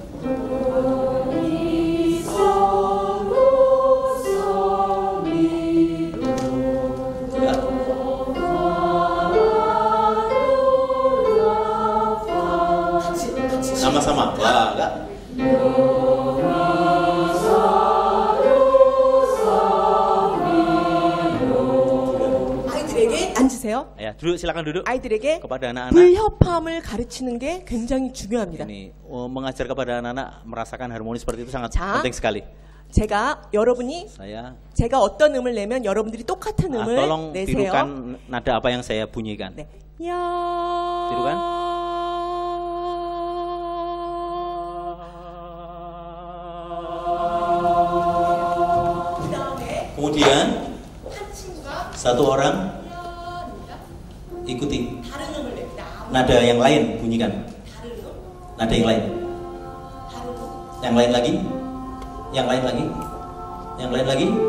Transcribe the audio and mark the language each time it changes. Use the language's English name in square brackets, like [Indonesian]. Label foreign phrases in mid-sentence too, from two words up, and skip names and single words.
[Indonesian] Ya. Sama-sama, wah, enggak? [Korean] 아이들에게 앉으세요. [Indonesian] Ya, duduk, silakan duduk. [Korean] 아이들에게 [Indonesian] Kepada anak-anak [Korean] 불협화음을 가르치는 게 굉장히 중요합니다. [Indonesian] ini mengajar kepada anak-anak merasakan harmoni seperti itu sangat [Korean] 자. [Indonesian] penting sekali. [Korean] 제가 여러분이 [Indonesian] Saya [Korean] 제가 어떤 음을 내면 여러분들이 똑같은 음을 [Indonesian] tolong [Korean] 내세요. [Indonesian] tirukan nada apa yang saya bunyikan. [Korean] 네. 야. [Indonesian] Tirukan. Kemudian satu orang ikuti nada yang lain, bunyikan nada yang lain, yang lain lagi, yang lain lagi, yang lain lagi.